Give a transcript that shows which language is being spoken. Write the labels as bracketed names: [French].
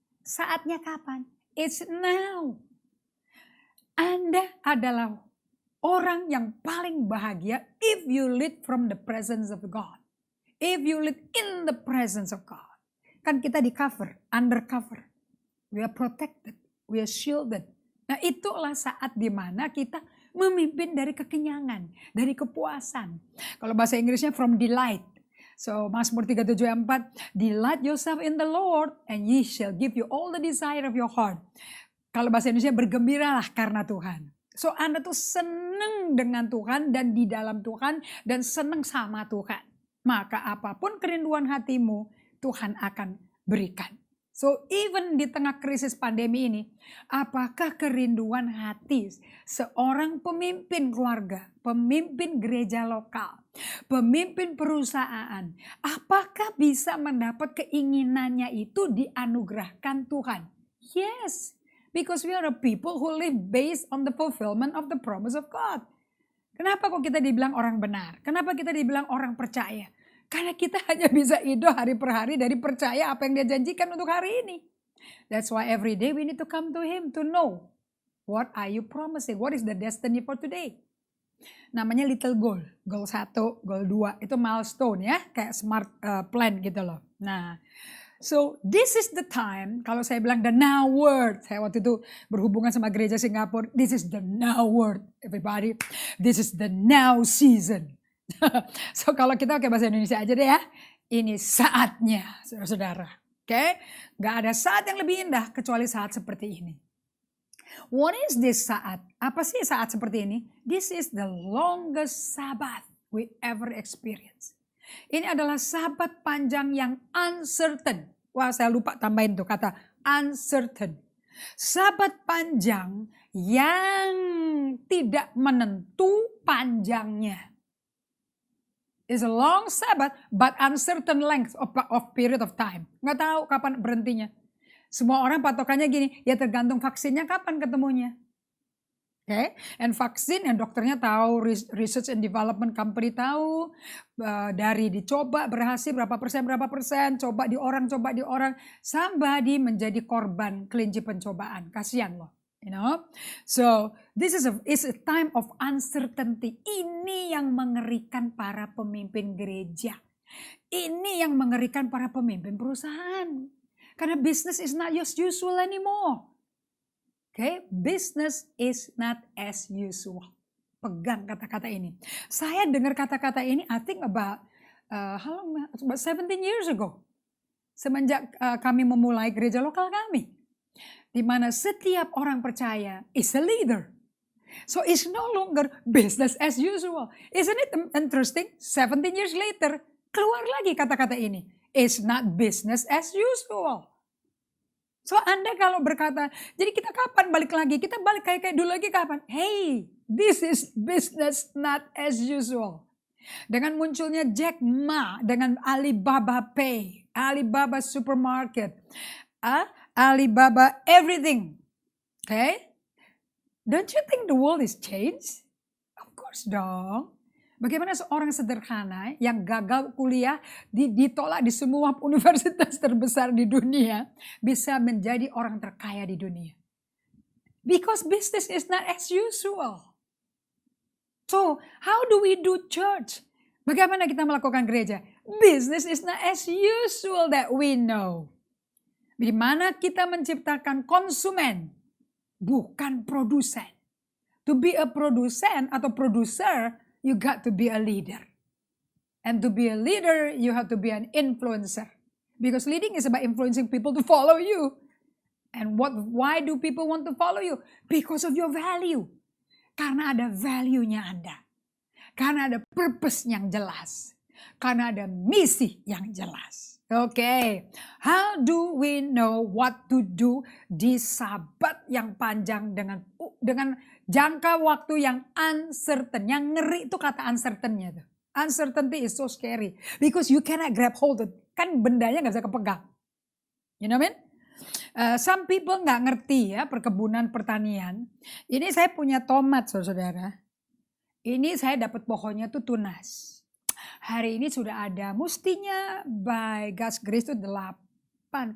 [Indonesian] Saatnya kapan? [English] It's now. [Indonesian] Anda adalah orang yang paling bahagia [English] if you live from the presence of God. If you live in the presence of God. [Indonesian] Kan kita di cover, [English] under cover. We are protected, we are shielded. [Indonesian] Nah itulah saat dimana kita memimpin dari kekenyangan, dari kepuasan. Kalau bahasa Inggrisnya [English] from delight. So Mazmur 37:4, delight yourself in the Lord and ye shall give you all the desire of your heart. [Indonesian] Kalau bahasa Indonesia bergembiralah karena Tuhan. So Anda tuh seneng dengan Tuhan dan di dalam Tuhan dan seneng sama Tuhan. Maka apapun kerinduan hatimu, Tuhan akan berikan. So even di tengah krisis pandemi ini, apakah kerinduan hati seorang pemimpin keluarga, pemimpin gereja lokal, pemimpin perusahaan, apakah bisa mendapat keinginannya itu dianugerahkan Tuhan? [English] Yes, because we are a people who live based on the fulfillment of the promise of God. [Indonesian] Kenapa kok kita dibilang orang benar? Kenapa kita dibilang orang percaya? Karena kita hanya bisa hidup hari per hari dari percaya apa yang dia janjikan untuk hari ini. [English] That's why every day we need to come to Him to know what are you promising, what is the destiny for today. [Indonesian] Namanya little goal, goal 1, goal 2, itu milestone ya, kayak smart plan gitu loh. [English] Nah, so this is the time, [Indonesian] kalau saya bilang [English] the now word, [Indonesian] saya waktu itu berhubungan sama gereja Singapura, [English] this is the now word, everybody, this is the now season. [Indonesian] So kalau kita pakai bahasa Indonesia aja deh ya, ini saatnya saudara-saudara. Oke, gak ada saat yang lebih indah kecuali saat seperti ini. [English] What is this [Indonesian] saat? Apa sih saat seperti ini? [English] This is the longest Sabbath we ever experience. [Indonesian] Ini adalah Sabat panjang yang uncertain. Wah saya lupa tambahin tuh kata uncertain. Sabat panjang yang tidak menentu panjangnya. [English] It's a long Sabbath, but uncertain length of period of time. [Indonesian] Nggak tahu kapan berhentinya. Semua orang patokannya gini, ya tergantung vaksinnya kapan ketemunya. Okay? And vaksin yang dokternya tahu, [English] research and development company [Indonesian] tahu, dari dicoba berhasil berapa persen, coba di orang, somebody menjadi korban kelinci pencobaan. Kasihan loh. [English] You know, so this is a time of uncertainty. [Indonesian] Ini yang mengerikan para pemimpin gereja. Ini yang mengerikan para pemimpin perusahaan. [English] Karena business is not as usual anymore. Okay, business is not as usual. [Indonesian] Pegang kata-kata ini. Saya dengar kata-kata ini, [English] I think about 17 years ago. [Indonesian] Semenjak kami memulai gereja lokal kami. di mana setiap orang percaya [English] is a leader. So it's no longer business as usual. Isn't it interesting? 17 years later, [Indonesian] keluar lagi kata-kata ini. [English] It's not business as usual. [Indonesian] So Anda kalau berkata, jadi kita kapan balik lagi? Kita balik kayak dulu lagi kapan? [English] Hey, this is business not as usual. [Indonesian] Dengan munculnya Jack Ma, dengan Alibaba Pay, Alibaba Supermarket, Alibaba everything. Okay? [English] Don't you think the world is changed? Of course dong. [Indonesian] Bagaimana seorang sederhana yang gagal kuliah ditolak di semua universitas terbesar di dunia bisa menjadi orang terkaya di dunia? [English] Because business is not as usual. So, how do we do church? [Indonesian] Bagaimana kita melakukan gereja? [English] Business is not as usual that we know. [Indonesian] Di mana kita menciptakan konsumen, bukan produsen. [English] To be a produsen atau producer, you got to be a leader. And to be a leader, you have to be an influencer. Because leading is about influencing people to follow you. And why do people want to follow you? Because of your value. [Indonesian] Karena ada value-nya Anda. Karena ada purpose yang jelas. Karena ada misi yang jelas. Oke, [English] how do we know what to do [Indonesian] di Sabat yang panjang dengan jangka waktu yang uncertain. Yang ngeri itu kata uncertain-nya tuh. [English] Uncertainty is so scary because you cannot grab hold of it. [Indonesian] Kan bendanya nggak bisa kepegang. [English] You know what I mean? [Indonesian] Some people nggak ngerti ya perkebunan pertanian. Ini saya punya tomat saudara. Ini saya dapat pohonnya tuh tunas. Hari ini sudah ada mustinya by God's grace itu 8.